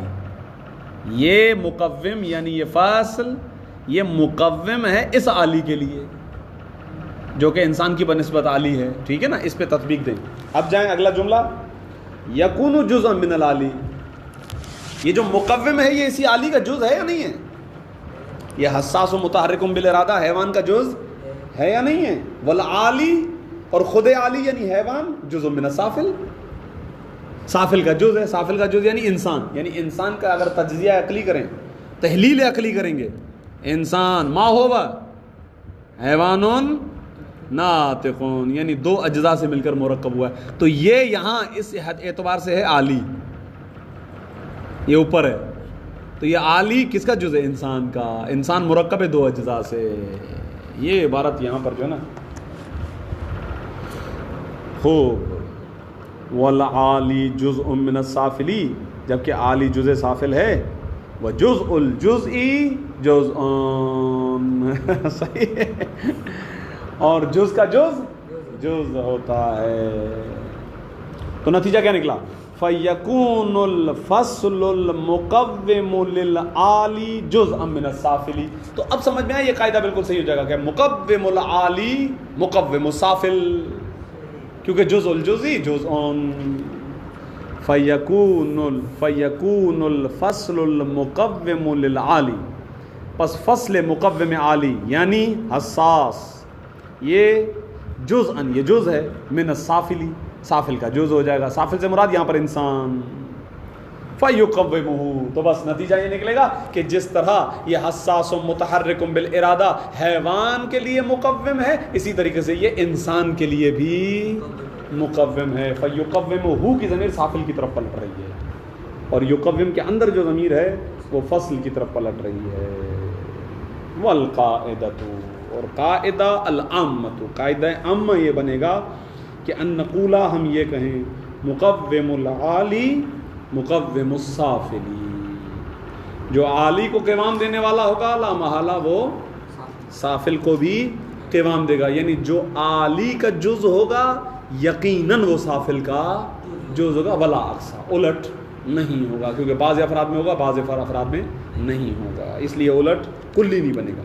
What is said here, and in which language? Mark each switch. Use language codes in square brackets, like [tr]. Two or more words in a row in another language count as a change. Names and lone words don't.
[ur] یہ مقوم یعنی یہ فاصل، یہ مقوم ہے اس عالی کے لیے جو کہ انسان کی بنسبت عالی ہے. ٹھیک ہے نا، اس پہ تطبیق دیں. اب جائیں اگلا جملہ، [ar] یکون جزءا من العالی. [ur] یہ جو مقوم ہے یہ اسی عالی کا جز ہے یا نہیں ہے؟ یہ حساس و متحرک بالارادہ حیوان کا جز ہے یا نہیں ہے؟ والعالی، اور خود عالی یعنی حیوان [ar] جزء من السافل، [ur] سافل کا جز ہے. سافل کا جز یعنی انسان. یعنی انسان کا اگر تجزیہ عقلی کریں، تحلیل عقلی کریں گے، [ar] انسان ما ہوا حیوان ناطقون، [ur] یعنی دو اجزاء سے مل کر مرکب ہوا ہے. تو یہ یہاں اس اعتبار سے ہے عالی، یہ اوپر ہے. تو یہ عالی کس کا جز ہے؟ انسان کا. انسان مرکب ہے دو اجزاء سے. یہ عبارت یہاں پر جو ہے نا خوب، [ar] والعالی جزء من السافلی، [ur] جبکہ عالی جزء سافل ہے. [ar] وجزء الجزئی جزء [ur] صحیح ہے، اور جز کا جز ہوتا ہے. تو نتیجہ کیا نکلا؟ [ar] فَيَكُونُ الْفَصْلُ الْمُقَوِّمُ لِلْعَالِي جُزْءًا مِّنَ السَّافِلِ. [ur] تو اب سمجھ میں آیا، یہ قاعدہ بالکل صحیح ہو جائے گا کہ [ar] مقوم العالی مقوم السافل، [ur] کیونکہ [ar] جزء الجزئی جزء. فَيَكُونُ الْفَصْلُ الْمُقَوِّمُ لِلْعَالِي، [ur] پس فصل مقوم عالی یعنی حساس، یہ جزءاً، یہ جز ہے، [ar] من السافلی، [ur] سافل کا جز ہو جائے گا. سافل سے مراد یہاں پر انسان. فَيُقَوِّمُهُ، تو بس نتیجہ یہ نکلے گا کہ جس طرح یہ حساس و متحرک بالارادہ حیوان کے لیے مقوم ہے، اسی طریقے سے یہ انسان کے لیے بھی مقوم ہے. فَيُقَوِّمُهُ کی ضمیر سافل کی طرف پلٹ رہی ہے، اور یقوم کے اندر جو ضمیر ہے وہ فصل کی طرف پلٹ رہی ہے. والقاعدۃ، اور قاعدہ العامۃ، قاعدہ عامہ یہ بنے گا کہ [ar] ان نقولا، [ur] ہم یہ کہیں [ar] مقوم العالی مقوم السافلی، [ur] جو عالی کو قوام دینے والا ہوگا لا محالہ وہ سافل کو بھی قوام دے گا. یعنی جو عالی کا جز ہوگا یقیناً وہ سافل کا جز ہوگا، [ar] ولا اقصا، [ur] الٹ نہیں ہوگا، کیونکہ بعض افراد میں ہوگا بعض افراد میں نہیں ہوگا، اس لیے الٹ کلی نہیں بنے گا.